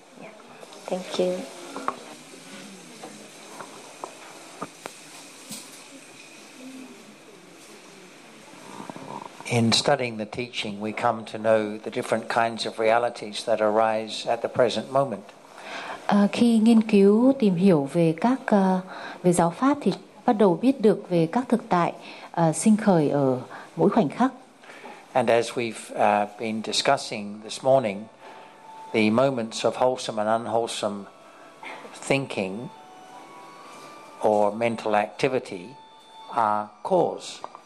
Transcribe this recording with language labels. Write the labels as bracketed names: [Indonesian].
[English] Yeah. Thank you. In studying the teaching, we come to know the different kinds of realities that arise at the present moment. [Vietnamese] Khi nghiên cứu tìm hiểu về các về giáo pháp thì bắt đầu biết được về các thực tại sinh khởi ở mỗi khoảnh khắc. [English] And as we've been discussing this morning, the moments of wholesome and unwholesome thinking or mental activity are cause.